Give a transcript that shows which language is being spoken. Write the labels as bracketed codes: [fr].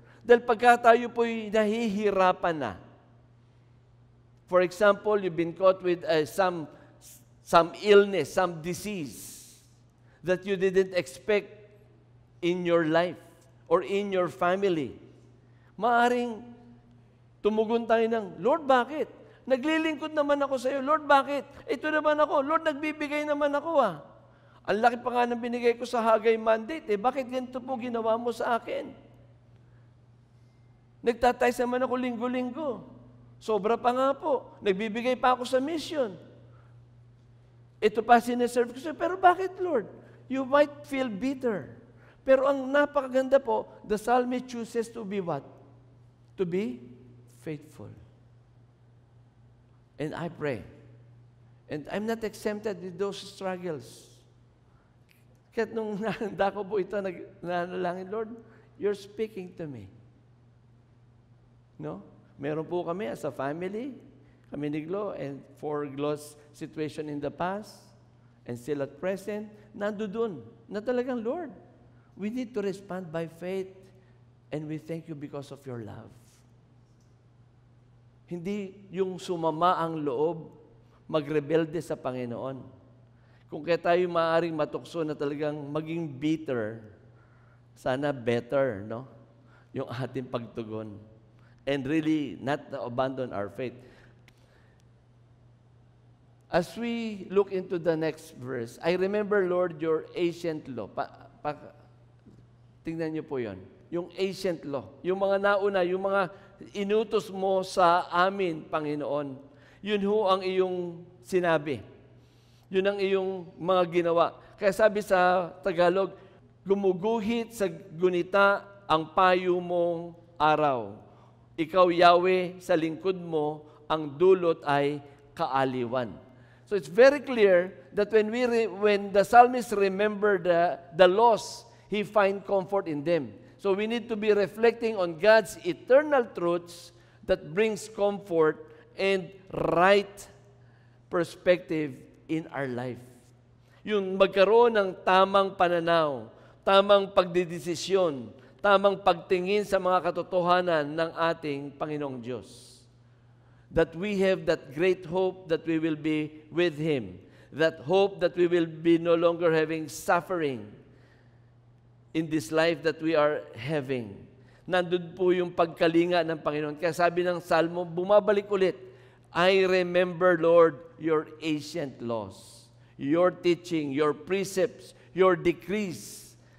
[tl] Dahil pagka tayo po'y nahihirapan na, [en] for example, you've been caught with some illness, some disease that you didn't expect in your life or in your family. [tl] Maaring tumugon tayo ng, Lord, bakit? Naglilingkod naman ako sa iyo. Lord, bakit? Ito naman ako. Lord, nagbibigay naman ako Ang laki pa nga ng binigay ko sa Hagay mandate. Bakit ganito po ginawa mo sa akin? Nagtatay naman ako linggo-linggo. Sobra pa nga po. Nagbibigay pa ako sa mission. Ito pa sineserve ko sa'yo. Pero bakit, Lord? [en] You might feel bitter. [tl] Pero ang napakaganda po, [en] the psalmist chooses to be what? To be faithful. And I pray. And I'm not exempted with those struggles. [tl] Kahit nung nahanda ko po ito, nanalangin, [en] Lord, you're speaking to me. No? [tl] Meron po kami [en] as a family, kami ni Glo, and for Glo's situation in the past, and still at present, [tl] nandoon na talagang, [en] Lord, we need to respond by faith, and we thank you because of your love. [tl] Hindi yung sumama ang loob, magrebelde sa Panginoon. Kung kaya tayo maaaring matukso na talagang maging bitter, [en] sana better, [tl] no? Yung ating pagtugon. [en] And really not abandon our faith. As we look into the next verse, I remember, Lord, your ancient law. [tl] Tingnan niyo po yon. Yung ancient law. Yung mga nauna, yung mga inutos mo sa amin, Panginoon. Yun ho ang iyong sinabi. Yun ang iyong mga ginawa. Kaya sabi sa Tagalog, gumuguhit sa gunita ang payo mong araw. Ikaw, Yahweh, sa lingkod mo, ang dulot ay kaaliwan. [en] So it's very clear that when the psalmist remember the laws, he find comfort in them. So we need to be reflecting on God's eternal truths that brings comfort and right perspective in our life. [tl] Yung magkaroon ng tamang pananaw, tamang pagdidesisyon, tamang pagtingin sa mga katotohanan ng ating Panginoong Diyos. [en] That we have that great hope that we will be with Him. That hope that we will be no longer having suffering in this life that we are having. [tl] Nandun po yung pagkalinga ng Panginoon. Kaya sabi ng Salmo, bumabalik ulit, [en] I remember, Lord, your ancient laws, your teaching, your precepts, your decrees.